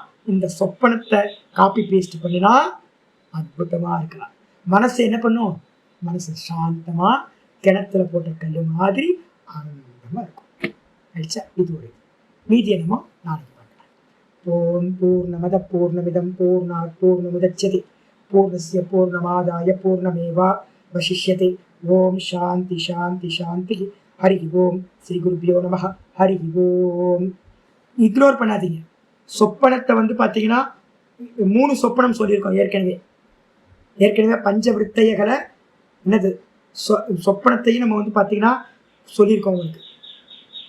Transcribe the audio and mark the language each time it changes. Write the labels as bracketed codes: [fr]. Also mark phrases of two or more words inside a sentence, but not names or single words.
[ta] இந்த சொப்பனத்தை [en] copy paste [ta] பண்ணினா அற்புதமாக இருக்கலாம். மனசு என்ன பண்ணும்? மனசு சாந்தமாக கிணத்துல போட்ட கல் மாதிரி ஆனந்தமாக இருக்கும். ஆயிடுச்சா? இது ஒரு மீதி என்னமோ நாளைக்கு பார்க்கலாம். [sa] ओम् पूर्णमदः पूर्णमिदम् पूर्णात् पूर्णमुदच्यते पूर्णस्य पूर्णमादाय पूर्णमेव अवशिष्यते. ओम् शान्तिः शान्तिः शान्तिः। हरिः ओम्. श्री गुरुभ्यो नमः। हरिः ओम्. [ta] இக்னோர் பண்ணாதீங்க. சொப்பனத்தை வந்து பார்த்தீங்கன்னா 3 சொப்பனம் சொல்லியிருக்கோம் ஏற்கனவே பஞ்சவிருத்தைகளை என்னது சொப்பனத்தையும் நம்ம வந்து பார்த்தீங்கன்னா சொல்லியிருக்கோம் உங்களுக்கு.